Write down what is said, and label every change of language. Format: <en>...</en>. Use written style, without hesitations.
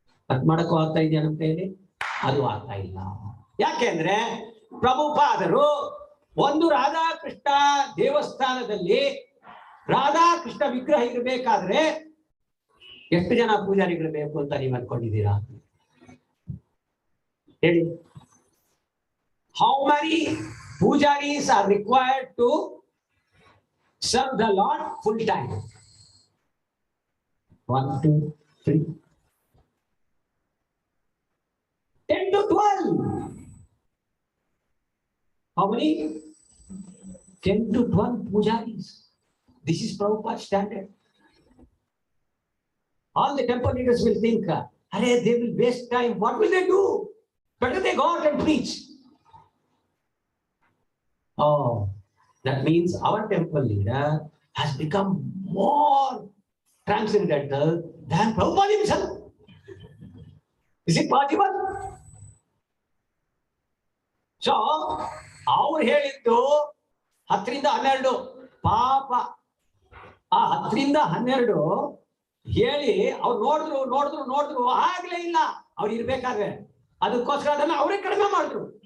<kn>ಅದ್ ಮಾಡಕ್ಕೂ ಆಗ್ತಾ ಇದೆಯಂತ ಹೇಳಿ ಅದು ಆಗ್ತಾ ಇಲ್ಲ. ಯಾಕೆಂದ್ರೆ ಪ್ರಭುಪಾದರು ಒಂದು ರಾಧಾಕೃಷ್ಣ ದೇವಸ್ಥಾನದಲ್ಲಿ ರಾಧಾಕೃಷ್ಣ ವಿಗ್ರಹ ಇರಬೇಕಾದ್ರೆ ಎಷ್ಟು ಜನ ಪೂಜಾರಿಗಳು ಬೇಕು ಅಂತ ನೀವು ಅನ್ಕೊಂಡಿದ್ದೀರಾ? ಹೇಳಿ.</kn> <en>How many pujaris are required to serve the Lord full time? 1, 2, 3, 10 to 12. How many? 10 to 12 pujaris. This is Prabhupada's standard. All the temple leaders will think, they will waste time. What will they do? Better they go out and preach. Oh, that means our temple leader has become more transcendental than Prabhupada himself. Is it possible?</en> <kn>So, ಅವ್ರು ಹೇಳಿದ್ದು 10 ರಿಂದ 12 ಪಾಪ. ಆ 10 ರಿಂದ 12 ಹೇಳಿ ಅವ್ರು ನೋಡಿದ್ರು ಆಗ್ಲೇ ಇಲ್ಲ. ಅವ್ರು ಇರ್ಬೇಕಾದ್ರೆ ಅದಕ್ಕೋಸ್ಕರ ಅದನ್ನ ಅವರೇ ಕಡಿಮೆ ಮಾಡಿದ್ರು.</kn>